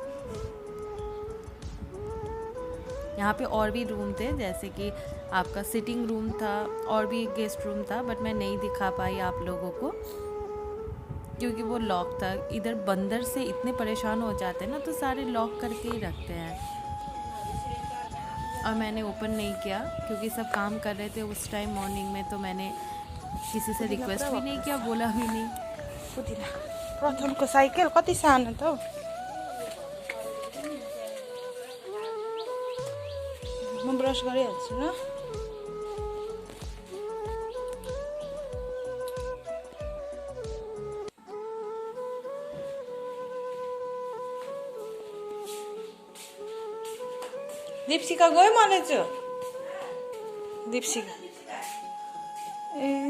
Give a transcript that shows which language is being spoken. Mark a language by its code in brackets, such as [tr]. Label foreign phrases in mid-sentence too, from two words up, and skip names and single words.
[hi] यहाँ पे और भी रूम थे, जैसे कि आपका [en] sitting room [hi] था और भी एक [en] guest room [hi] था, बट मैं नहीं दिखा पाई आप लोगों को क्योंकि वो लॉक था। इधर बंदर से इतने परेशान हो जाते हैं ना, तो सारे लॉक करके ही रखते हैं। और मैंने ओपन नहीं किया क्योंकि सब काम कर रहे थे उस [en] time morning [hi] में, तो मैंने किसी से रिक्वेस्ट भी नहीं किया, बोला भी नहीं। [ne] प्रथमको साइकल कति सानो त हौ। म ब्रस गरिहाल्छु ल। दीप्सिका गयो मलाई चाहिँ दीप्सिका ए